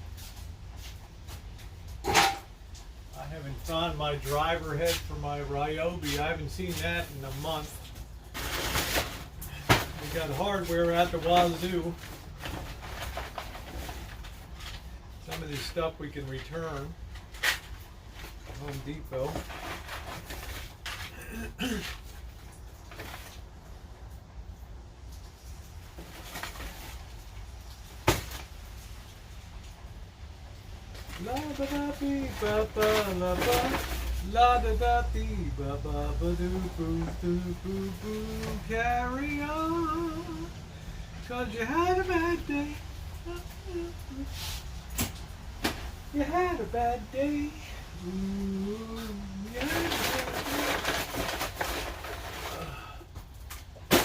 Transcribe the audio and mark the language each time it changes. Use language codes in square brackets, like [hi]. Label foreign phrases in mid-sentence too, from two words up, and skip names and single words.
[en] I haven't found my driver head for my Ryobi. I haven't seen that in a month. We got hardware at the wazoo. Some of this stuff we can return. Home Depot. La da da dee ba ba la ba, la da da dee ba ba ba doo boo doo boo boo. Carry on, 'cause you had a bad day. You had a bad day. Ooh, you had a bad day.